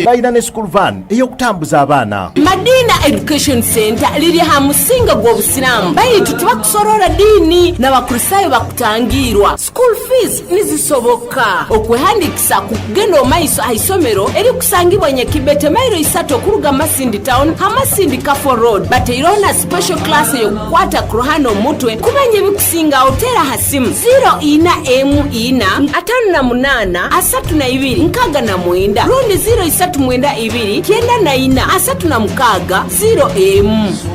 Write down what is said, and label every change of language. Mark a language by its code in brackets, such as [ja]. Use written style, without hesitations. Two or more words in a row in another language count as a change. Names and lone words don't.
[nyo] Balina ne [en] school van [nyo] ey'okutambuza abaana. Madina Education Center liri ha musinga gw'obusiramu bayitu tebakusorora ddiini n'abakristaayo bakutangirwa. [en] School fees [nyo] nizisoboka okwehandikisa ku kugenda omaiso aisomero erikusangibwa Nyakibete mailo 3 okuruga Masindi town ha Masindi Kafo road bateerawo na [en] special class [nyo] ey'okukwata ku ruhano omutwe kumanya ebikusinga otera hasimu 048 rundi 039 94